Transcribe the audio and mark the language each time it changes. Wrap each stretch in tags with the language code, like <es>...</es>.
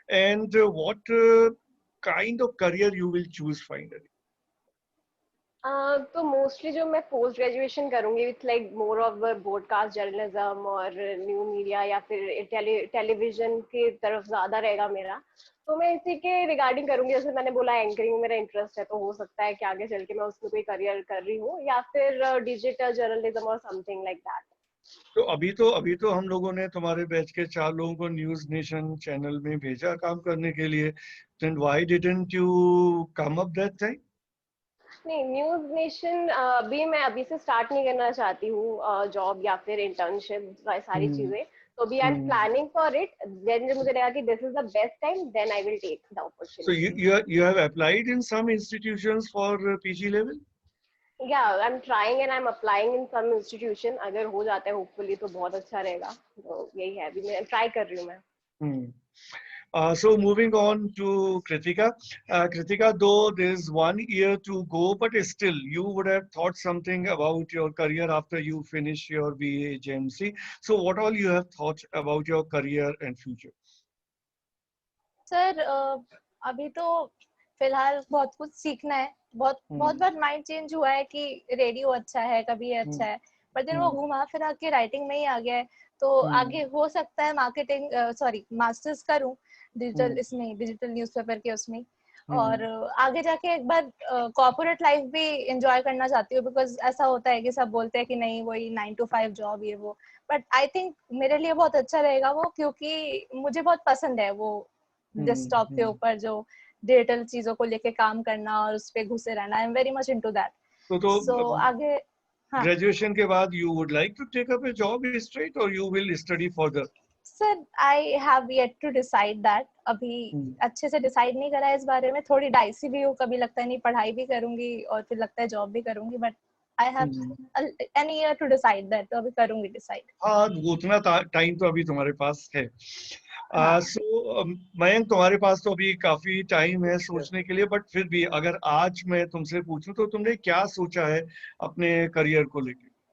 <en>And what kind of career you will choose finally?</en> <hi>तो mostly जो मैं post graduation करूंगी</hi> <en>with like more of broadcast journalism</en> <hi>और new media या फिर टेलीविजन की तरफ ज्यादा रहेगा मेरा। तो मैं इसी के रिगार्डिंग करूंगी। जैसे मैंने बोला एंकरिंग में मेरा इंटरेस्ट है, तो हो सकता है कि आगे चल के मैं उसमें कोई करियर कर रही हूँ, या फिर डिजिटल जर्नलिज्म और</hi> <en>Something like that.</en> <hi>तो अभी तो हम लोगों ने तुम्हारे बैच के 4 लोगों को न्यूज नेशन चैनल में भेजा काम करने के लिए।</hi> <en>Then why didn't you come up that time?</en> <hi>नहीं, न्यूज नेशन अभी से स्टार्ट नहीं करना चाहती हूँ जॉब या फिर इंटर्नशिप सारी चीजें। तो अभी</hi> <en>I am planning for it. Then</en> <hi>जब मुझे लगा कि</hi> <en>This is the best time, then I will take the opportunity. So you have applied in some institutions for PG level? Yeah, I'm trying and I'm applying in some institution.</en> <hi>अगर हो जाता है hopefully तो बहुत अच्छा रहेगा। तो यही है, अभी मैं ट्राई कर रही हूँ मैं।</hi> <en>So moving on to Kritika. Kritika, though there's 1 year to go, but still you would have thought something about your career after you finish your BA JMC. So what all you have thought about your career and future?</en> <hi>Sir अभी तो फिलहाल बहुत कुछ सीखना है, बहुत बार mind change हुआ है कि रेडियो अच्छा है, कभी ये अच्छा है, पर दिन वो घुमा फिरा के राइटिंग में ही आ गया है। तो आगे हो सकता है मार्केटिंग मास्टर्स करूं डिजिटल इसमें, डिजिटल न्यूज़पेपर के उसमें, और आगे जाके एक बार कॉर्पोरेट लाइफ भी एंजॉय करना चाहती हूँ, बिकॉज ऐसा होता है कि सब बोलते हैं कि नहीं वही 9 to 5 जॉब ये वो,</hi> <en>but I think</en> <hi>मेरे लिए बहुत अच्छा रहेगा वो, क्योंकि मुझे बहुत पसंद है वो डेस्कटॉप के ऊपर जो डिजिटल चीजों को लेके काम करना और उस पे घुसे रहना।</hi> <en>I am very much into that. So आगे graduation</en> <hi>के बाद</hi> <en>you would like to take up a job straight or you will study further? Sir I have yet to decide that,</en> <hi>अभी अच्छे से डिसाइड नहीं करा है इस बारे में, थोड़ी डाइसी भी हूँ, कभी लगता है नहीं पढ़ाई भी करूंगी और फिर लगता है जॉब भी करूंगी,</hi> <en>but I have an year to decide that,</en> <hi>तो अभी करूंगी डिसाइड। हाँ, उतना टाइम तो अभी तुम्हारे पास है। सो मयंक, तुम्हारे पास तो अभी काफी टाइम है सोचने के लिए, बट फिर भी अगर आज मैं तुमसे पूछूं तो तुमने क्या सोचा है अपने करियर को लेके?</hi>